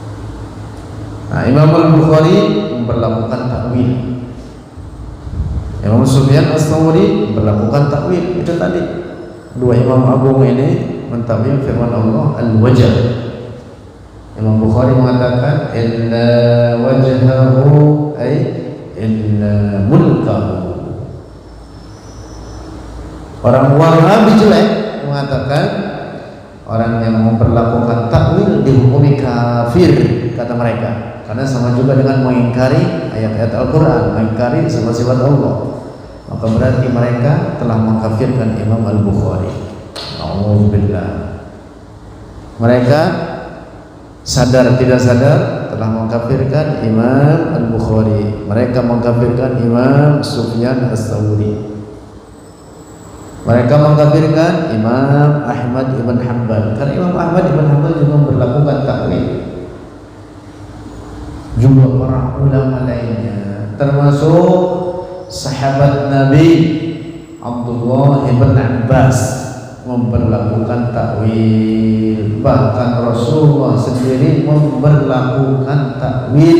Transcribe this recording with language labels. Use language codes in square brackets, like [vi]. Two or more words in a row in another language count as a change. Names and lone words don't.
[id] Nah, Imam Al-Bukhari memperlakukan takwil. Imam Imam Sufyan Ats-Tsauri berlakukan takwil itu tadi. Dua imam agung ini mentakwil firman Allah al-wajh. Imam Bukhari mengatakan [ar] إلا وجهه أي إلا ملكه. [id] Orang Wahabi jelek mengatakan orang yang memperlakukan takwil dihukumi kafir, kata mereka, karena sama juga dengan mengingkari ayat-ayat Al-Quran, mengingkari sifat-sifat Allah. Maka berarti mereka telah mengkafirkan Imam Al-Bukhari. Alhamdulillah. Mereka sadar tidak sadar telah mengkafirkan Imam Al-Bukhari. Mereka mengkafirkan Imam Sufyan Ats-Tsauri. Mereka mengkafirkan Imam Ahmad ibn Hanbal, karena Imam Ahmad ibn Hanbal juga berlakukan takwil. Juga para ulama lainnya, termasuk sahabat Nabi Abdullah ibn Abbas memperlakukan takwil. Bahkan Rasulullah sendiri memperlakukan takwil.